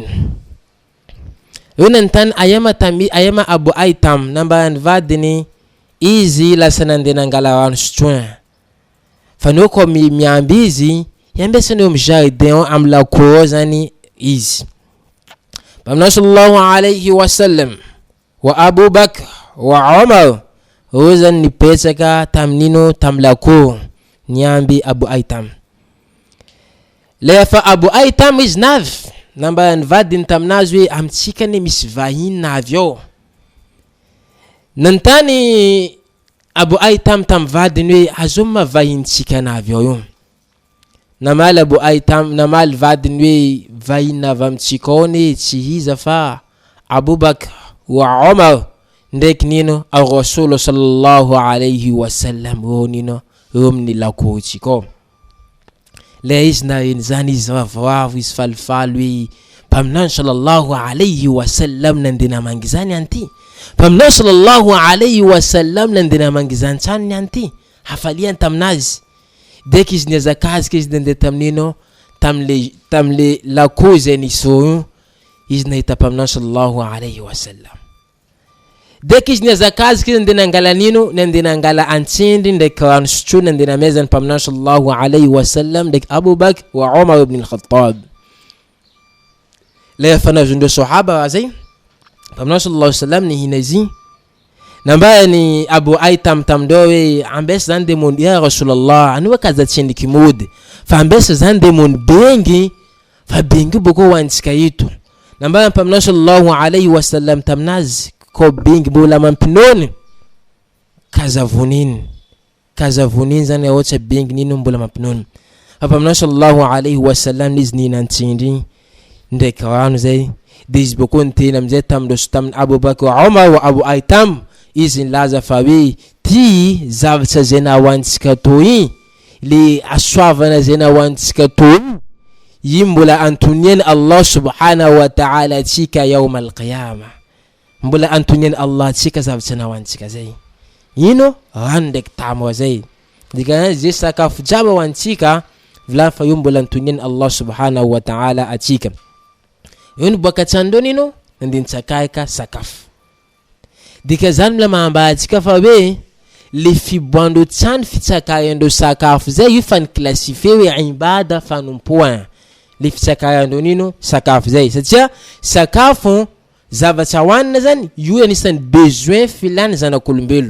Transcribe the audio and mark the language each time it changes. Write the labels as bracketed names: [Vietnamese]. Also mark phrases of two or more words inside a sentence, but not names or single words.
[Malagasy] Eo nantany ayama Abu Aitam nambarany vadiny izy lasa nandeha nangala rano sotroin. Fa neo ko miamby izy yambesany eo amin'ny jardin amin'ny lakoro zany izy. Mpaminany [Arabic] صلى الله عليه وسلم [Malagasy] wa Abubakar wa Umar eo zany nipetraka taminino tam lakoro niamby Abu Aitam. Lefa Abu Aitam izy navy nambarany vadiny taminazy hoe amitsika ne misy vahiny navy ao. Nantany Abu Aitam tam vadiny hoe azo mavahintsika navy ao io. Namaly Abu Aitam namaly vadiny hoe vahiny navy amitsika ao ne tsy hiza fa Abubakar wa Umar ndreky nino [Arabic] الرسول صلى الله عليه وسلم [Malagasy] eo nino eo amin'ny lakotsika ao. Le izy nareny zany izy ravoravo izy falifaly hoe mpaminany [Arabic] صلى الله عليه وسلم [Malagasy] nandeha namangy zany anty, mpaminany [Arabic] صلى الله عليه وسلم [Malagasy] nandeha namangy zany tranony anty, hafaliany taminazy. Deka izy niazakazika izy nandeha taminino tamle lako zay niso izy nahita mpaminany [Arabic] صلى الله عليه وسلم. [Malagasy] Deka izy niazakazika izy nandeha nangala nino, nandeha nangala antsindry ndraiky rano sotroina nandeha namezany mpaminany [Arabic] صلى الله عليه وسلم [Malagasy] ndraiky Abubakar wa Umar ibn al-Khattab. Le fanazondreo sahaba zay mpaminany [Arabic] صلى الله عليه وسلم [Malagasy] nihina izy nambany Abu Aitam tamindreo hoe ambesa zany demony [Arabic] يا رسول الله [Malagasy] anio kazatsindriky mody fa ambesa zany demony bengy fa bengy boko hoantsika ito. Nambany mpaminany [Arabic] صلى الله عليه وسلم [Malagasy] taminazy ko bengy mbola mampinony kazavoniny zany ohatra bengy nino mbola mampinony. Mpaminany [Arabic] صلى الله عليه وسلم [Malagasy] izy ninantsindry ndraiky rano zay de izy boko niteny amizay tamindreo tamin'ny Abubakar wa Umar wa Abu Aitam izy nilaza fa hoe ty zavatra zay nahoantsika to i le asoavana zay nahoantsika to yimbola antonien [Arabic] الله سبحانه وتعالى [Malagasy] tsika [Arabic] يوم القيامة, [Malagasy] mbola antonien Allah tsika zavatra nahoantsika zay. Ino rano ndraiky tamo zay. Dikana zay sakafo jiaby hoantsika vila fa io mbola antonien [Arabic] الله سبحانه وتعالى [Malagasy] atsika. Io boaka tsandony ino nandintsakaka sakafo. Dika zany mila mahambahitsika fa hoe le fiboando tsany fitsakayandro sakafo zay io fa niklassifie hoe ibada fanompoana. Le fitsakayandro nino sakafo zay satria sakafo zavatra hoanina zany io anisan'ny besoin filana zanak'olombelona.